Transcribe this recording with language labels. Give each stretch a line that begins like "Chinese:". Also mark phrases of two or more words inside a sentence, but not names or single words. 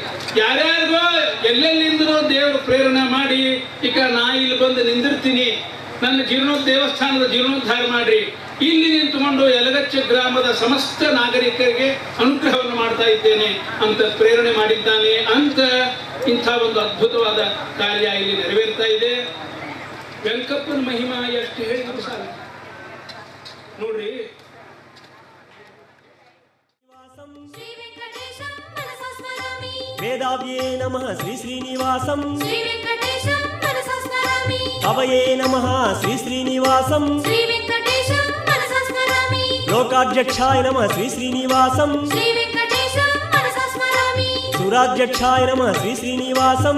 Kannada: ಯಾರ್ಯಾರಿಗೋ ಎಲ್ಲೆಲ್ಲಿಂದನೋ ದೇವರು ಪ್ರೇರಣೆ ಮಾಡಿ ಈಗ ನಾ ಇಲ್ಲಿ ಬಂದು ನಿಂದಿರ್ತೀನಿ, ನನ್ನ ದೇವಸ್ಥಾನದ ಜೀರ್ಣೋದ್ಧಾರ ಮಾಡ್ರಿ, ಇಲ್ಲಿ ನಿಂತುಕೊಂಡು ಯಲಗಚ್ಚ ಗ್ರಾಮದ ಸಮಸ್ತ ನಾಗರಿಕರಿಗೆ ಅನುಗ್ರಹವನ್ನು ಮಾಡ್ತಾ ಇದ್ದೇನೆ ಅಂತ ಪ್ರೇರಣೆ ಮಾಡಿದ್ದಾನೆ ಅಂತ ಇಂಥ ಒಂದು ಅದ್ಭುತವಾದ ಕಾರ್ಯ ಇಲ್ಲಿ ನೆರವೇರ್ತಾ ಇದೆ. ವೆಂಕಪ್ಪನ ಮಹಿಮಾ ಎಷ್ಟು ಹೇಳಿದ್ರು ಸಾಲ ನೋಡ್ರಿ. ಶ್ರೀ ವೆಂಕಟೇಶಂ ಮನಸಾ ಸ್ಮರಾಮಿ.
Telugu: వేదావ్యే నమః శ్రీ శ్రీనివాసం శ్రీ వెంకటేశం మనసా స్మరామి కవయే నమః శ్రీ శ్రీనివాసం శ్రీ వెంకటేశం మనసా స్మరామి లోకాధ్యక్షాయ నమః శ్రీ శ్రీనివాసం శ్రీ వెంకటేశం మనసా స్మరామి సురాధ్యక్షాయ నమః శ్రీ శ్రీనివాసం